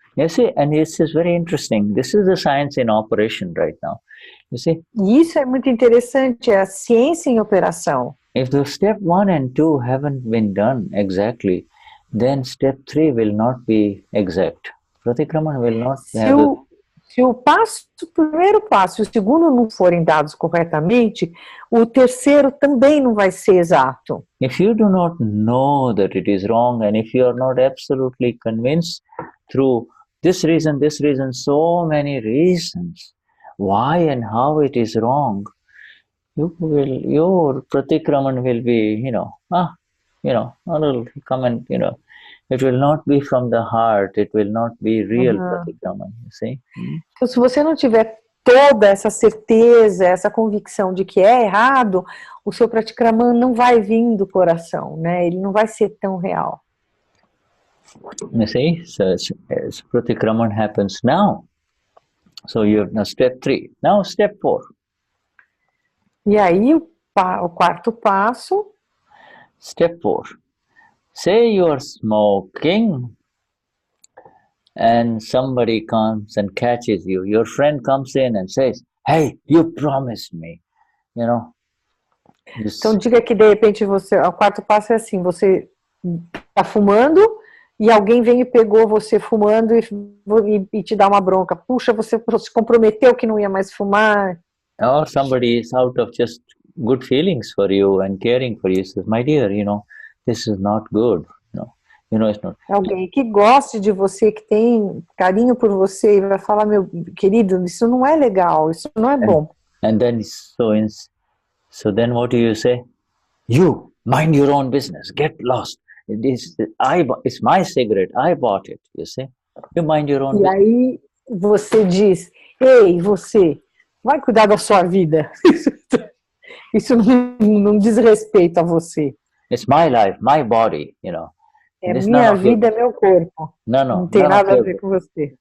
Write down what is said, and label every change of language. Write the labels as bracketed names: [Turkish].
[English] You see, and this is very interesting. This is the science in operation right now. You see? [Portuguese] E isso é muito interessante, é a ciência em operação. [English] If the step 1 and 2 haven't been done exactly, then step 3 will not be exact. Pratikraman will not have [Portuguese] Se o primeiro passo e o segundo não forem dados corretamente, o terceiro também não vai ser exato. [English] If you do not know that it is wrong, and if you are not absolutely convinced through this reason, so many reasons, why and how it is wrong, your pratikraman will be, a little comment, it will not be from the heart, it will not be real pratikraman, you see. [Portuguese] Então, se você não tiver toda essa certeza, essa convicção de que é errado, o seu pratikraman não vai vir do coração, né? Ele não vai ser tão real. [English] You see, so as pratikraman happens now. So you're now step 3. Now step 4. [Portuguese] E aí o quarto passo. [English] Step 4. Say you are smoking and somebody comes and catches you. Your friend comes in and says, hey, you promised me, [Portuguese] Então diga que de repente o quarto passo é assim, você está fumando e alguém vem e pegou você fumando e te dá uma bronca. Puxa, você se comprometeu que não ia mais fumar. [English] Or somebody is out of just good feelings for you and caring for you, says, my dear, this is not good. It's not. [Portuguese] Alguém que goste de você, que tem carinho por você, e vai falar, meu querido, isso não é legal, isso não é bom. [English] And then, so then what do you say? You, mind your own business, get lost. It's my cigarette, I bought it, you see. You mind your own business. [Portuguese] E aí você diz, ei, você, vai cuidar da sua vida. Isso não diz respeito a você. [English] It's my life, my body, [Portuguese] É minha vida, é meu corpo. Não tem nada a ver com você.